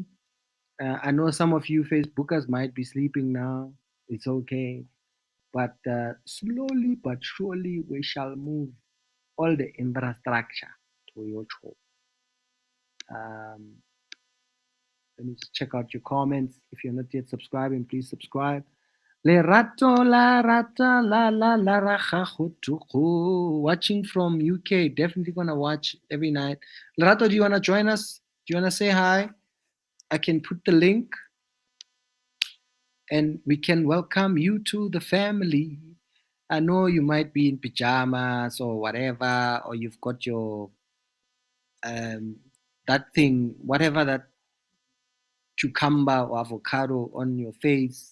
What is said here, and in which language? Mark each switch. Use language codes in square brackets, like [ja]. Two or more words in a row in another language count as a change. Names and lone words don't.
[en] I know some of you Facebookers might be sleeping now. It's okay. But slowly but surely we shall move all the infrastructure to your show. Let me just check out your comments. If you're not yet subscribing, please subscribe. Lerato la rata la la la rachachutuku. Watching from UK, definitely gonna watch every night. Lerato, do you wanna join us? Do you wanna say hi? I can put the link and we can welcome you to the family. I know you might be in pajamas or whatever, or you've got your that thing, whatever that cucumber or avocado on your face.